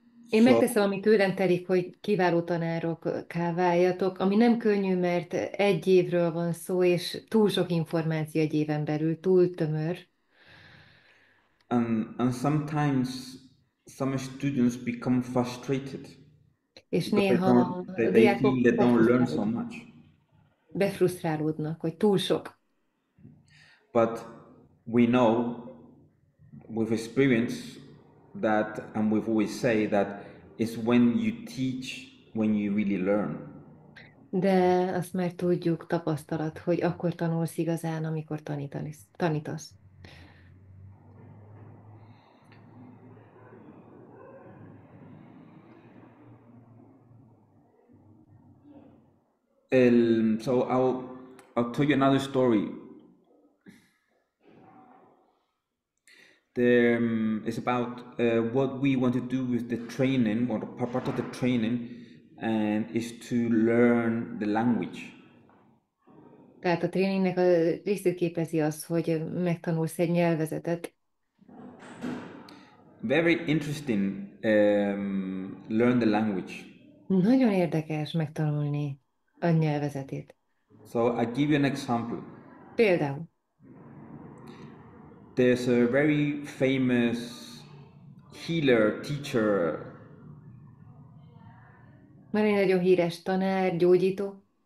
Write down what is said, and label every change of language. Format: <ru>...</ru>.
<hu>Én megteszem, ami tőlem telik, hogy kiváló tanárok váljatok, ami nem könnyű, mert 1 évről van szó, és túl sok információ 1 éven belül, túl tömör.</hu> <en>And sometimes some students become frustrated</en> <hu>És</hu> <en>because</en> <hu>néha a</hu> <en>they feel</en> <hu>diákok</hu> <en>they don't learn so much.</en> <hu>befrusztrálódnak, hogy túl sok.</hu> <en>But we know with experience that, and we've always say that it's when you teach when you really learn.</en> <hu>De azt már tudjuk, tapasztalat, hogy akkor tanulsz igazán, amikor tanítasz.</hu> <en>So I'll tell you another story. It's about what we want to do with the training, or part of the training, and is to learn the language.</en> <hu>Tehát a tréningnek a részét képezi az, hogy megtanulsz egy nyelvezetet.</hu> <en>Very interesting. Learn the language.</en> <hu>Nagyon érdekes megtanulni a nyelvezetét.</hu> <en>So I give you an example.</en> <hu>Például,</hu> <en>There's a very famous healer, teacher.</en> <hu>van egy nagyon híres tanár, gyógyító,</hu>